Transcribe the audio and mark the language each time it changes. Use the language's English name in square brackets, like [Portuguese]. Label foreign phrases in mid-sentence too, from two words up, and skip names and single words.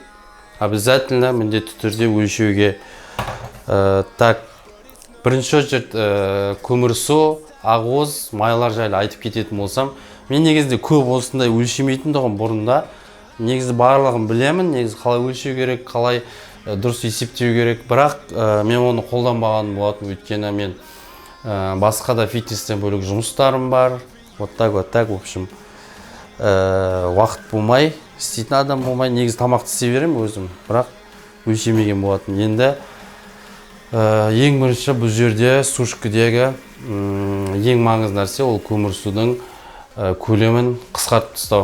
[Kazakh] Обязательно міндетті түрде өлшеуге. Так, бірінші очередь көмірсу, ақуыз, майлар жайлы айтып кететін болсам, мен негізде көп осындай өлшемейтіндігім бұрында. Негізі барлығын білемін, негізі қалай өлшеу керек, қалай дұрыс есептеу керек. Бірақ мен оны қолданбаған болатын, өйткені мен басқа да фитнестен бөлек жұмыстарым бар. [Russian] Вот так, в общем, [Kazakh] уақыт болмай, істейтін адам болмай, негізі тамақты істей беремін өзім, бірақ өлшемеген болатын. Енді ең бірінші бұл жерде сушкідегі ең маңызды нәрсе ол көмірсудың көлемін қысқартып тастау.